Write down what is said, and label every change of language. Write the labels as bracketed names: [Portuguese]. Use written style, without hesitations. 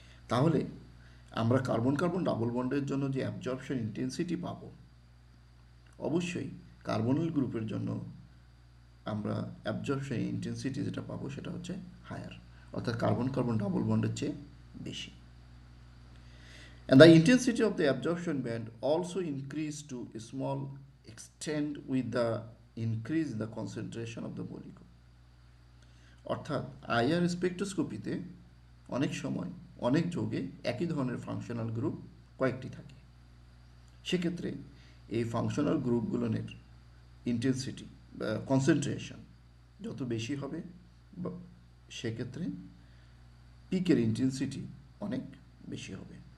[Bangla] তাহলে আমরা carbon carbon double বন্ডের জন্য যে অ্যাবজর্পশন ইন্টেন্সিটি পাবো, অবশ্যই কার্বনিল গ্রুপের জন্য আমরা অ্যাবজর্পশন ইন্টেন্সিটি যেটা পাবো সেটা হচ্ছে হায়ার, অর্থাৎ কার্বন কার্বন ডাবল বন্ডের চেয়ে বেশি। [English] And the intensity of the absorption band also increased to a small extent with the increase in the concentration of the molecule. [Bangla] অর্থাৎ আইআর স্পেকট্রোস্কোপিতে অনেক সময় অনেক যৌগে একই ধরনের ফাংশনাল গ্রুপ কয়েকটি থাকে। সেক্ষেত্রে এই ফাংশনাল গ্রুপগুলোর ইন্টেন্সিটি বা কনসেন্ট্রেশন যত বেশি হবে সেক্ষেত্রে পিকের ইন্টেন্সিটি অনেক বেশি হবে।